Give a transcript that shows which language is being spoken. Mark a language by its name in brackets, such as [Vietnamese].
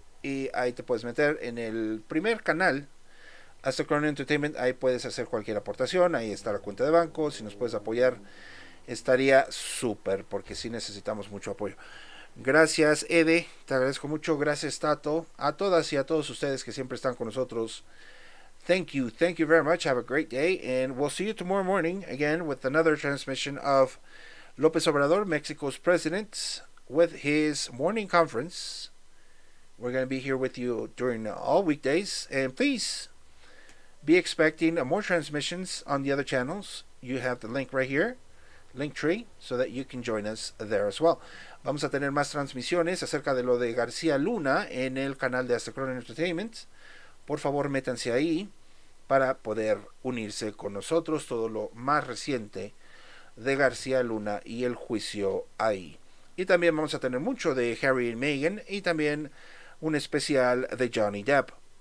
[Spanish] Y ahí te puedes meter en el primer canal, AZTECRON Entertainment. Ahí puedes hacer cualquier aportación. Ahí está la cuenta de banco. Si nos puedes apoyar, estaría súper, porque sí necesitamos mucho apoyo. Gracias, Ede, te agradezco mucho. Gracias, Tato, a todas y a todos ustedes que siempre están con nosotros. [English] Thank you very much. Have a great day, and we'll see you tomorrow morning again with another transmission of Lopez Obrador, Mexico's president, with his morning conference. We're going to be here with you during all weekdays, and please be expecting more transmissions on the other channels. You have the link right here, Linktree, so that you can join us there as well. [Spanish] Vamos a tener más transmisiones acerca de lo de García Luna en el canal de AZTECRON Entertainment. Por favor, métanse ahí para poder unirse con nosotros. Todo lo más reciente de García Luna y el juicio ahí. Y también vamos a tener mucho de Harry y Meghan y también un especial de Johnny Depp.